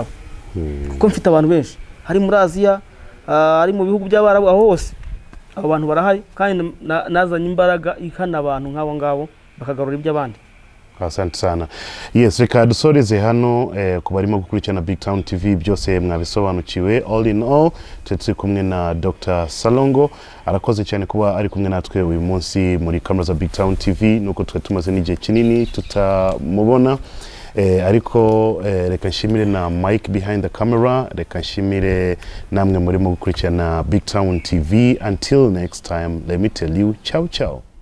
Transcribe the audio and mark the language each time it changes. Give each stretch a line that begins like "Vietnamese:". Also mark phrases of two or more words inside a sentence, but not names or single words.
Kinyarwanda: Kuko mfite abantu benshi hari muri Aziya, ari mu bihugu by'Abarabu, aho hose abo bantu barahari kandi nazanye imbaraga ihana abantu nk'abo ngabo bakagarura iby'abandi.
Swahili: Asante sana.
Kinyarwanda: Yes, reka dusoreze hano ku barimo gukurikirana BigTown TV byose mwabisobanukiwe.
English: All in all
Kinyarwanda: turi kumwe na Dr. Salongo, arakoze cyane kuba ari kumwe natwe uyu munsi muri kamera za BigTown TV, nuko twe tumaze n'igihe kinini tutamubona. Ariko reka nshimire na Mike
English: behind the camera,
Kinyarwanda: reka nshimire namwe murimo gukurikirana BigTown TV.
English: Until next time, let me tell you,
Italian: ciao ciao.